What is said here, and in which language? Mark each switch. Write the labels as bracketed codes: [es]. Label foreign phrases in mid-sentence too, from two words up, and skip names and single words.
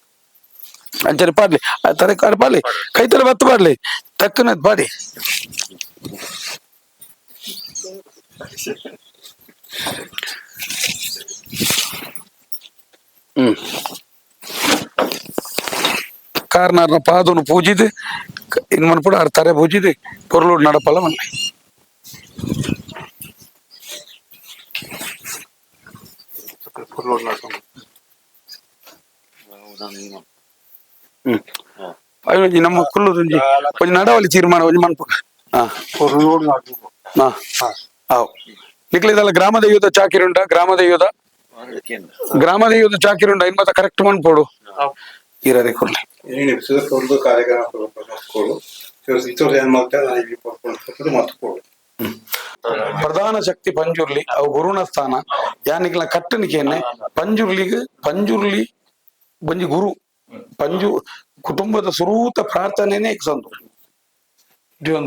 [tcy] ಅಂಚರಿ ಪಾಡ್ಲಿ ತಲೆ ಕಾಡು ಪಾಡ್ಲಿ ಕೈತಲೆ ಬತ್ತು ಪಾಡ್ಲಿ ತಕ್ಕನ ಪಾಡಿ ಕಾರ್ನಾರ್ನ ಪಾದನು ಪೂಜಿದು ಇನ್ ಮನ್ಪುಡ ಆರ್ ತರೆ ಪೂಜಿದು ಪೊರ್ಲೂಡ್ ನಡಪಲ್ಲ ಮನ್ಲಿ [ml] പൊരുളോട് നടക്കുന്നു [tcy] ಒಂಜಿ ನಮ್ಮ ಕುಲ್ಲುದೊಂಜಿ ಒಂಜಿ ನಡವಳಿ ತೀರ್ಮಾನ ಒಂಜಿ ಮನ್ಪು [ml] പൊരുളോട് നടക്കുന്നു [tcy] ಅವು ನಿಕ್ಲಿದಲ್ಲ ಗ್ರಾಮ ದೈವದ ಚಾಕಿರಿ ಉಂಟಾ ಗ್ರಾಮ ದೈವದ ಚಾಕಿರಿ ಉಂಟಾ ಇನ್ ಮತ್ತೆ ಕರೆಕ್ಟ್ ಮನ್ಪೋಡು ಇರರೆ ಕೊಡ್ಲಿ [kn] ಒಂದು ಕಾರ್ಯಕ್ರಮ ಏನ್ ಮಾಡ್ತಾರೆ ಮತ್ಕೊಡು [tcy] ಪ್ರಧಾನ ಶಕ್ತಿ ಪಂಜುರ್ಲಿ ಅವು ಗುರುನ ಸ್ಥಾನ ಯಾನಿಕ್ಲ ಕಟ್ಟನಿಕೆಯನ್ನೇ ಪಂಜುರ್ಲಿ ಬಂಜಿ ಗುರು ಪಂಜು ಕುಟುಂಬದ ಸುರೂತ ಪ್ರಾರ್ಥನೆನೇ ಸಂತು ಜೀವನ